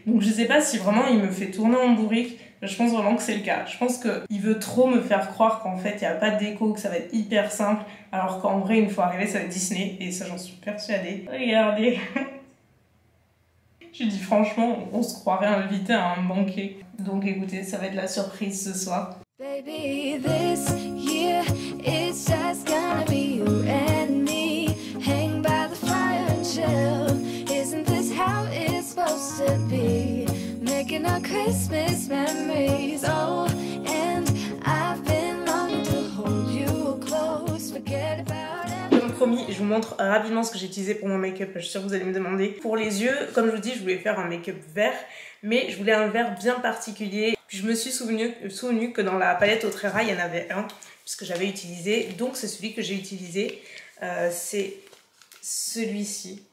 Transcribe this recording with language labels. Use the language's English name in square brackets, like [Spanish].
[French] Donc je sais pas si vraiment il me fait tourner en bourrique. Je pense vraiment que c'est le cas. Je pense qu'il veut trop me faire croire qu'en fait il n'y a pas de déco, que ça va être hyper simple. Alors qu'en vrai, une fois arrivé, ça va être Disney. Et ça, j'en suis persuadée. Regardez. Je dis franchement, on se croirait invité à un banquet. Donc écoutez, ça va être la surprise ce soir. [English] Baby, this year it's just gonna be you and me. Hang by the fire and chill. Isn't this how it's supposed to be? Making our Christmas memories. Oh, and I've been longing to hold you close. Forget about it. [French] Comme promis, je vous montre rapidement ce que j'ai utilisé pour mon make-up. Je suis sûre que vous allez me demander. Pour les yeux, comme je vous dis, je voulais faire un make-up vert. Mais je voulais un vert bien particulier. Puis je me suis souvenu que dans la palette Otrera, il y en avait un, puisque j'avais utilisé. Donc c'est celui que j'ai utilisé. C'est celui-ci.